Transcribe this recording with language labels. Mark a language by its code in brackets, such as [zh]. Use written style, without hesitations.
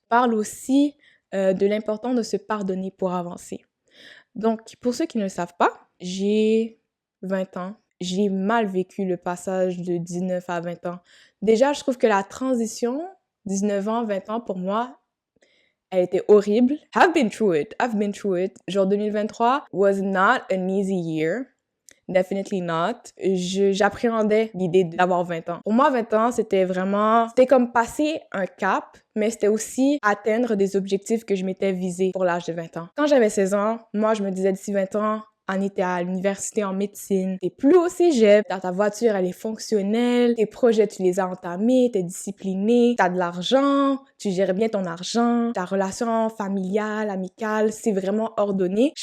[fr] On parle aussi de l'importance de se pardonner pour avancer. Donc, pour ceux qui ne le savent pas, j'ai 20 ans. J'ai mal vécu le passage de 19 à 20 ans. Déjà, je trouve que la transition, 19 ans, 20 ans, pour moi, elle était horrible. [en] I've been through it. Genre 2023 was not an easy year. Definitely not. [fr] J'appréhendais l'idée d'avoir 20 ans. Pour moi, 20 ans, c'était comme passer un cap, mais c'était aussi atteindre des objectifs que je m'étais visés pour l'âge de 20 ans. Quand j'avais 16 ans, moi, je me disais d'ici 20 ans, Annie, t'es à l'université en médecine, t'es plus au cégep, ta voiture, elle est fonctionnelle, tes projets, tu les as entamés, t'es discipliné, t'as de l'argent, tu gères bien ton argent, ta relation familiale, amicale, c'est vraiment ordonné.